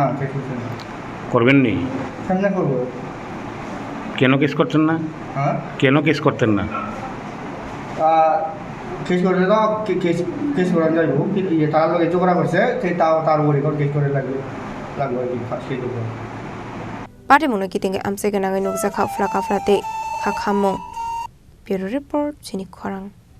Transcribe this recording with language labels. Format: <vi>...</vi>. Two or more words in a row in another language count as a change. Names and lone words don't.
<bn>করবেন নি সামনে করবো কেন কেস করছেন না হ্যাঁ কেন কেস করতেন না কেস করলে তো কেস করা যাইব তার লগে ঝগড়া করছে সেই তার উপরে কেস করে লাগবে আর কি সেই</bn> <trp>Pati Mungno Kitinga Amse Ganangai Nukzakha Flaka Flate Hakhamong</trp> <en>Bureau Report</en> <trp>Chini Khorang</trp>